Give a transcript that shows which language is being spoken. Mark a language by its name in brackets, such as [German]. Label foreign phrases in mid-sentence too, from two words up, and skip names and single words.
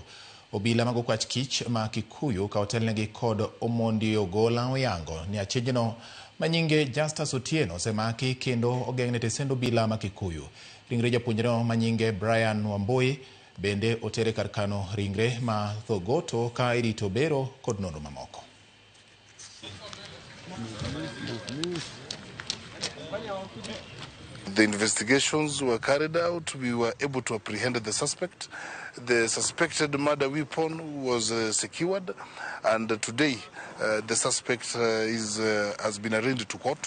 [Luo (Kenya and Tanzania)] Obila mag okwach kich ma Kikuyu ka otelnegi kod Omondi Ogola oyango ni achijno manyinge Justus Otieno osemaki kendo ogeng'ne tesend obila ma Kikuyu. Ringre japuonjre manyinge Brian Wambui bende otere kar kano ringre ma Thogoto ka irito bero kod nonro mamoko. [English] The investigations were carried out. We were able to apprehend the suspect. The suspected murder weapon was secured, and today the suspect has been arraigned to court.